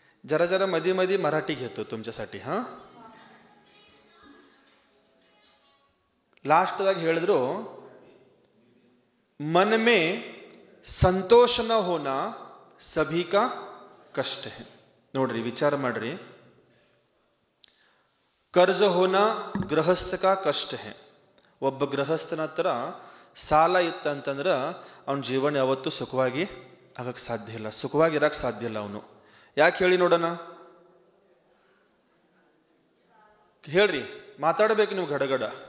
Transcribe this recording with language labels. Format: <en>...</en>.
<mr>जरा जरा मध्ये मध्ये मराठी घेतो तुमच्यासाठी. हां,</mr> <kn>लास्टದಾಗ ಹೇಳಿದ್ರು</kn> <hi>मन में संतोष न होना सभी का कष्ट है.</hi> <kn>ನೋಡ್ರಿ, ವಿಚಾರ ಮಾಡ್ರಿ.</kn> <hi>कर्ज होना गृहस्थ का कष्ट है.</hi> <kn>ಒಬ್ಬ ಗೃಹಸ್ಥನ ಹತ್ರ ಸಾಲ ಇತ್ತಂತಂದ್ರೆ ಅವನ ಜೀವನ ಯಾವತ್ತೂ ಸುಖವಾಗಿ ಆಗಕ್ಕೆ ಸಾಧ್ಯ ಇಲ್ಲ, ಸುಖವಾಗಿ ಇರಕ್ಕೆ ಸಾಧ್ಯ ಇಲ್ಲ ಅವನು. ಯಾಕೆ ಹೇಳಿ ನೋಡೋಣ? ಹೇಳ್ರಿ, ಮಾತಾಡಬೇಕು ನೀವು ಗಡಗಡ.</kn>